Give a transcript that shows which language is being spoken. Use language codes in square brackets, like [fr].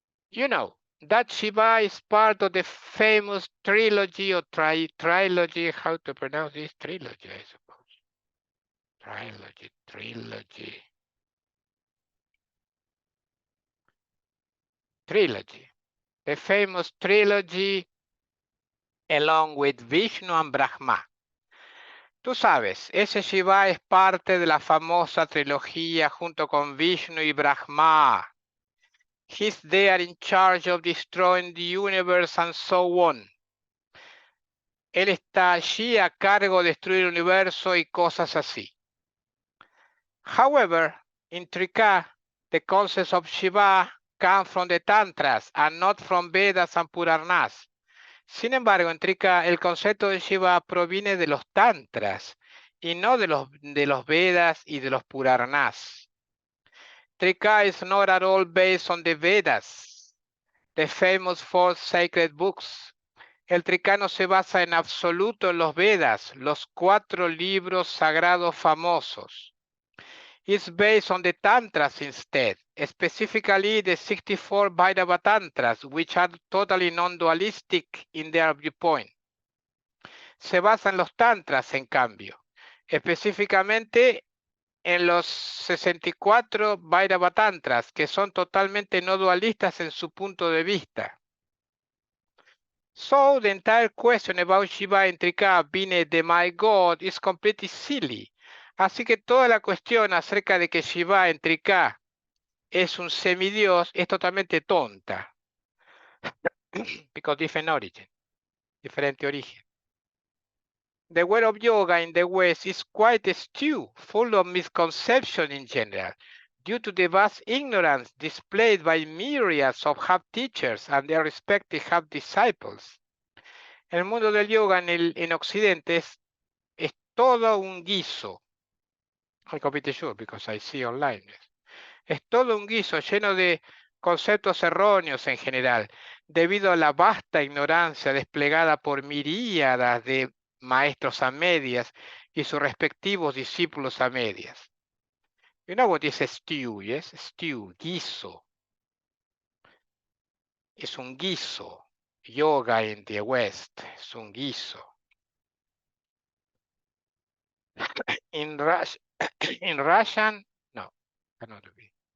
[en] You know, that Shiva is part of the famous trilogy or trilogy, how to pronounce this? Trilogy, I suppose. Trilogy. The famous trilogy along with Vishnu and Brahma. [es] Tú sabes, ese Shiva es parte de la famosa trilogía junto con Vishnu y Brahma. [en] He's there in charge of destroying the universe and so on. [es] Él está allí a cargo de destruir el universo y cosas así. [en] However, in Trika, the concepts of Shiva come from the Tantras and not from Vedas and Puranas. [es] Sin embargo, en Trika, el concepto de Shiva proviene de los Tantras y no de los Vedas y de los Puranas. [en] Trika is not at all based on the Vedas, the famous four sacred books. [es] El Trika no se basa en absoluto en los Vedas, los 4 libros sagrados famosos. [en] It's based on the Tantras instead, specifically the 64 Vairava Tantras, which are totally non-dualistic in their viewpoint. [es] Se basa en los Tantras, en cambio, específicamente en los 64 Vairava Tantras, que son totalmente no dualistas en su punto de vista. [en] So the entire question about Shiva in Trika being the my God is completely silly. [es] Así que toda la cuestión acerca de que Shiva en Trika es un semidios es totalmente tonta. [en] Because different origin, [es] diferente origen. [en] The way of yoga in the West is quite a stew, full of misconception in general, due to the vast ignorance displayed by myriads of half teachers and their respective half disciples. [es] El mundo del yoga en Occidente es todo un guiso. [en] I completely sure because I see online. [es] Es todo un guiso lleno de conceptos erróneos en general, debido a la vasta ignorancia desplegada por miríadas de maestros a medias y sus respectivos discípulos a medias. [en] You know what is a stew, yes? Stew, guiso. [es] Es un guiso. [en] Yoga in the West [es] es un guiso. [en] In Russian, no, cannot be.